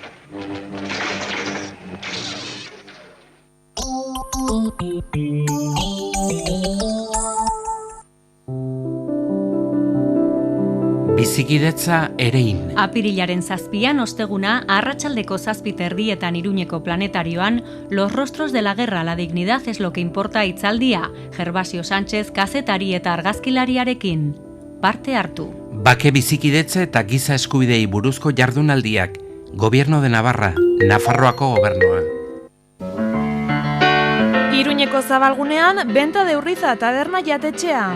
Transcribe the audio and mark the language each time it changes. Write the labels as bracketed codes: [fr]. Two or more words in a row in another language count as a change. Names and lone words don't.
[eu] Bizikidetza erein. Apirilaren 7an osteguna, arratsaldeko 7:30 Iruñeko planetarioan, [es] Los rostros de la guerra, la dignidad es lo que importa [eu] hitzaldia, Gervasio Sánchez kazetari eta argazkilariarekin. Parte hartu. Bake bizikidetza eta giza eskubidei buruzko jardunaldiak, [es] Gobierno de Navarra, [eu] Nafarroako gobernua. Iruñeko zabalgunean, Benta de Urriza taberna jatetxea.